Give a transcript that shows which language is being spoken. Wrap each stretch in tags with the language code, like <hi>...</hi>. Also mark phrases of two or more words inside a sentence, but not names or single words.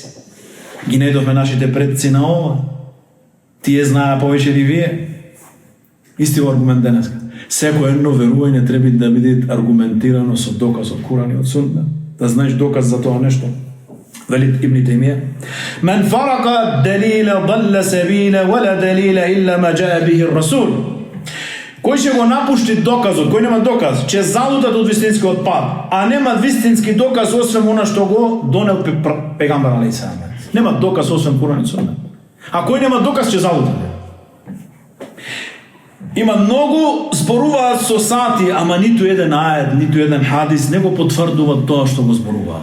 <mk>Ги најдовме нашите предци на ова. Тие знаеа повеќе ли вие? Исти аргумент денеска. Секој едно верување треба да биде аргументирано со доказ од Куран и од Сунна. Да знаеш доказ за тоа нешто.</mk> <ar>Вели Ибн Таймија: "من فارق الدليل ضل السبيل ولا دليل إلا ما جاء به الرسول."</ar> <mk>Кој ќе го напушти доказот, кој нема доказ, ќе залутат од вистинскиот пат, а нема вистински доказ освен она што го донел пегамбер</mk> <ar>عليه السلام.</ar> <mk>Нема доказ освен Куран и Сунна. А кој нема доказ ќе залутат. Има многу зборуваат со сати, ама ниту еден ајет, ниту еден хадис не го потврдуваат тоа што го зборуваат.</mk>